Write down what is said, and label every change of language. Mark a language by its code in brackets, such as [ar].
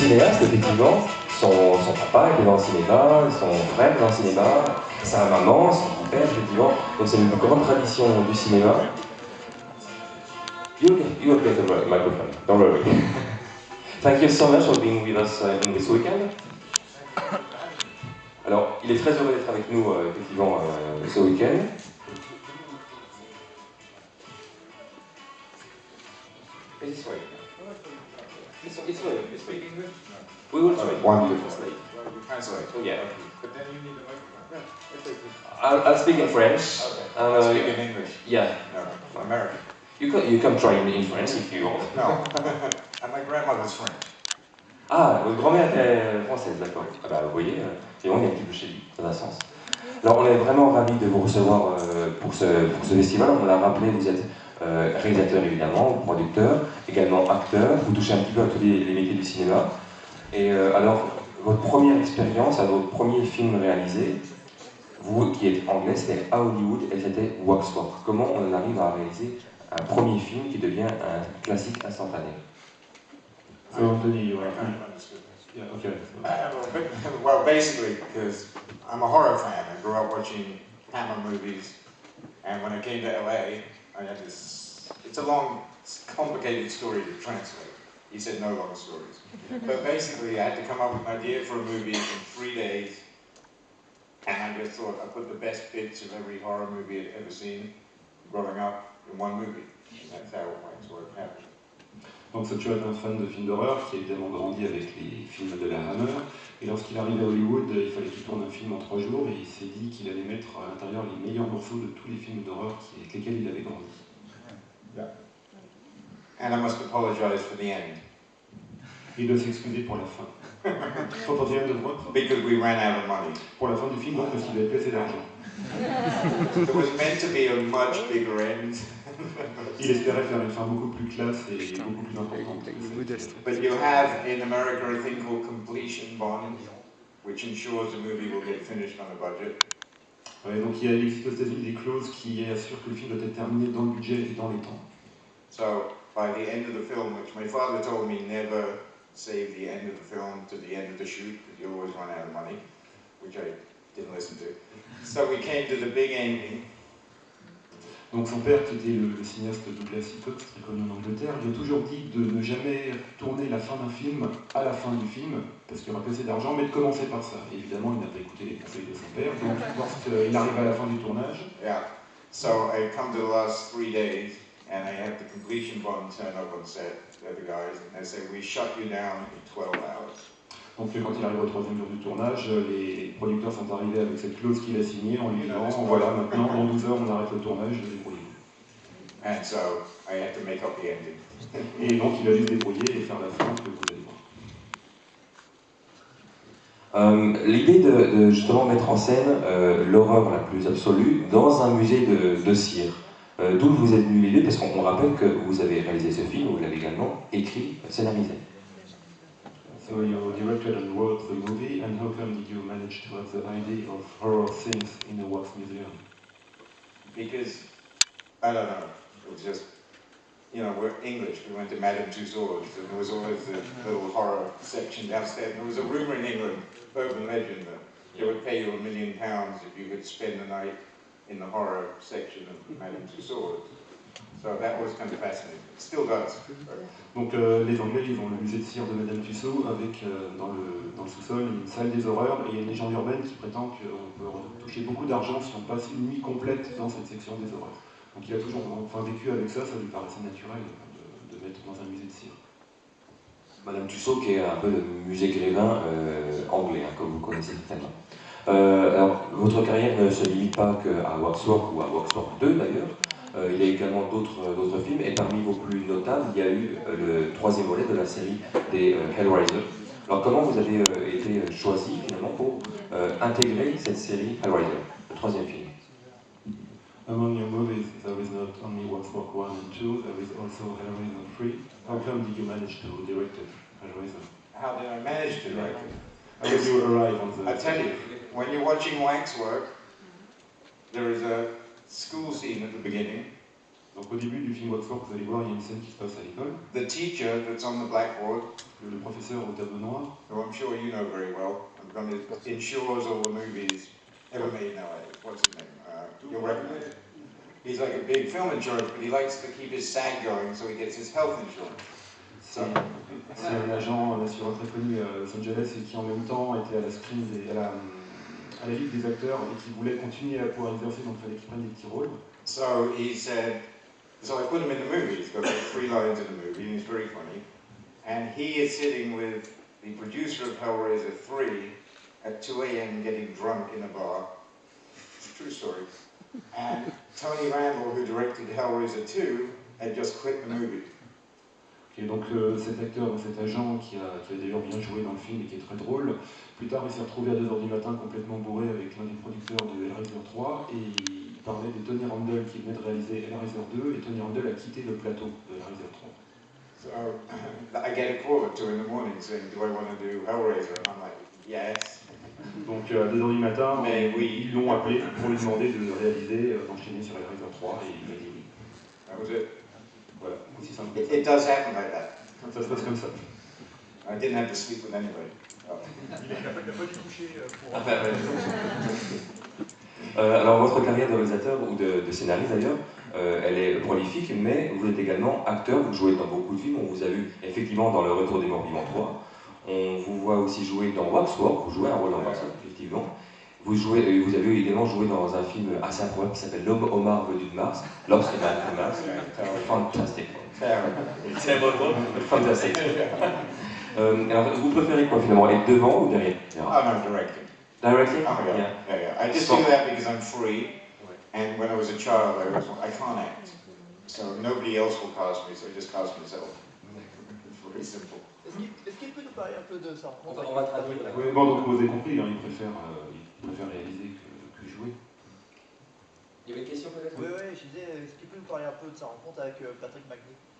[fr] cinéaste, effectivement, son papa était dans le cinéma, son frère était dans le cinéma, sa maman, son père, effectivement. Donc c'est une grande tradition du cinéma. [en] You'll get the microphone, don't worry. Thank you so much for being with us in this weekend. [fr] Alors, il est très heureux d'être avec nous, effectivement, ce week-end. [en] Is this right? It's right. It's right. We will try. One to translate. Translate. Oh, yeah. But then you need the microphone. I'll speak in French. Okay. Speak in English. Yeah. No, American. You can try in French if you want. No. And my grandmother's French. [fr] Ah, votre grand-mère était française, d'accord. Ah bah, vous voyez, c'est bon, il y a un petit peu chez lui, ça a un sens. Alors, on est vraiment ravis de vous recevoir pour ce festival. On l'a rappelé, vous êtes réalisateur évidemment, producteur, également acteur. Vous touchez un petit peu à tous les métiers du cinéma. Et alors, votre première expérience, votre premier film réalisé, vous qui êtes anglais, c'était à Hollywood et c'était Waxwork. Comment on arrive à réaliser un premier film qui devient un classique instantané? [en] So Anthony, you are. Yeah. Okay. Well, basically, because I'm a horror fan. I grew up watching Hammer movies, and when I came to LA, I had this. It's a long, complicated story to translate. He said no long stories. But basically, I had to come up with an idea for a movie in 3 days, and I just thought I'd put the best bits of every horror movie I'd ever seen growing up in one movie. And that's how Waxwork happened. [fr] Donc ce tueur est un fan de films d'horreur qui a évidemment grandi avec les films de la Hammer. Et lorsqu'il arrive à Hollywood, il fallait qu'il tourne un film en 3 jours et il s'est dit qu'il allait mettre à l'intérieur les meilleurs morceaux de tous les films d'horreur avec lesquels il avait grandi. [en] Yeah. And I must apologize for the end. [fr] Il doit s'excuser pour la fin. [en] For the end of what? Because we ran out of money. [fr] Pour la fin du film, donc, parce qu'il avait plus assez d'argent. [en] There was meant to be a much bigger end. [fr] Il espérait faire une fin beaucoup plus classe et beaucoup plus importante. [en] But you have in America a thing called completion bond, which ensures the movie will get finished on a budget. [fr] Ouais, donc il existe aux États-Unis des clauses qui assurent que le film doit être terminé dans le budget et dans les temps. [en] So by the end of the film, which my father told me never save the end of the film to the end of the shoot because you always run out of money, which I didn't listen to. So we came to the big ending. [fr] Donc son père, qui était le cinéaste Douglas Hitchcock, très connu en Angleterre, lui a toujours dit de ne jamais tourner la fin d'un film à la fin du film, parce qu'il y aura pas assez d'argent, mais de commencer par ça. Et évidemment, il n'a pas écouté les conseils de son père, donc lorsqu'il arrive à la fin du tournage... [en] Yeah, so I come to the last 3 days, and I have the completion bond turn up on set, they're the guys, and they say, we shut you down in 12 hours. [fr] Donc quand il arrive au 3e jour du tournage, les producteurs sont arrivés avec cette clause qu'il a signée en lui disant voilà, maintenant, dans 12 heures, on arrête le tournage, débrouillez-vous. [en] And so I had to make up the ending. [fr] Et donc il a dû se débrouiller et faire la fin que vous allez voir. L'idée de justement mettre en scène l'horreur la plus absolue dans un musée de cire. D'où vous êtes venu l'idée, parce qu'on rappelle que vous avez réalisé ce film, vous l'avez également écrit, scénarisé. [en] So you directed and wrote the movie, and how come did you manage to have the idea of horror scenes in the Wax Museum? Because, I don't know, it was just, you know, we're English, we went to Madame Tussauds, and there was always the little horror section downstairs, and there was a rumor in England, urban legend, that they would pay you £1 million if you could spend the night in the horror section of Madame Tussauds. So that was kind of fascinating. It still does. [fr] Donc les Anglais, ils ont le musée de cire de Madame Tussauds avec dans le sous-sol une salle des horreurs et il y a une légende urbaine qui prétend qu'on peut toucher beaucoup d'argent si on passe une nuit complète dans cette section des horreurs. Donc il a toujours vécu avec ça, ça lui paraissait naturel de mettre dans un musée de cire. Madame Tussauds qui est un peu le musée Grévin anglais, hein, comme vous connaissez certainement. Alors votre carrière ne se limite pas qu'à Waxwork ou à Waxwork 2 d'ailleurs. Il y a également d'autres films, et parmi vos plus notables, il y a eu le 3e volet de la série des Hellraiser. Alors comment vous avez été choisi finalement pour intégrer cette série Hellraiser, le 3e film? [en] Among your movies, there is not only Waxwork 1 and 2, there is also Hellraiser 3. How come did you manage to direct it, Hellraiser? How did I manage to direct it? How did you arrive on the... I tell you, when you're watching Waxwork, there is a school scene at the beginning, [fr] Donc au début du film Waxwork, vous allez voir, il y a une scène qui se passe à l'école. [en] The teacher that's on the blackboard, [fr] Le professeur au tableau noir, [en] who I'm sure you know very well, I'm going to insures all the movies ever made nowadays. What's his name? You'll recognize it. He's like a big film insurance, but he likes to keep his SAG going so he gets his health insurance. [fr] c'est un agent, un assureur très connu à Los Angeles et qui en même temps était à la screen, à la ligue des acteurs et qui voulait continuer à pouvoir exercer, donc il fallait qu'il prenne des petits rôles. [en] So he said, so I put him in the movie. He's got like 3 lines in the movie, and he's very funny. And he is sitting with the producer of Hellraiser 3 at 2 a.m. getting drunk in a bar. It's a true story. And Tony Randall, who directed Hellraiser 2, had just quit the movie. Et donc cet acteur, cet agent qui a d'ailleurs bien joué dans le film et qui est très drôle, plus tard il s'est retrouvé à 2h du matin complètement bourré avec l'un des producteurs de Hellraiser 3 et il parlait de Tony Randall qui venait de réaliser Hellraiser 2 et Tony Randall a quitté le plateau de Hellraiser 3. So I get a call at 2 in the morning saying, do I want to do Hellraiser? And I'm like, yes. [fr] Donc à 2h du matin, Mais oui. ils l'ont appelé pour lui demander de réaliser, d'enchaîner sur Hellraiser 3 et il a dit oui. [en] That was it. [fr] Voilà, aussi simple. [en] It does happen like that. [fr] Ça se passe comme ça. [en] I didn't have to sleep with anybody. Oh. [fr] Il n'a pas dû toucher pour... Alors votre carrière de réalisateur ou de scénariste d'ailleurs, elle est prolifique, mais vous êtes également acteur, vous jouez dans beaucoup de films, on vous a vu effectivement dans Le Retour des Morts Vivants 3, on vous voit aussi jouer dans Waxwork, vous jouez un rôle dans Waxwork, effectivement. Vous avez également joué dans un film assez improbable qui s'appelle L'Homme Homard venu de Mars, Lost in Outer Mars. Fantastique. Terrible rôle, fantastique. Alors, vous préférez quoi finalement, être devant ou derrière? [en] Oh no, directing. Directing? Oh yeah, yeah. I just do that because I'm free, and when I was a child, I can't act, so nobody else will cast me, so I just cast myself. It's very simple. [fr] Est-ce qu'il peut nous parler un peu de ça? On va traduire. Oui, bon, donc vous avez compris, hein, il préfère réaliser que jouer. Il y avait une question peut-être? Oui, je disais, est-ce qu'il peut nous parler un peu de sa rencontre avec Patrick Macnee?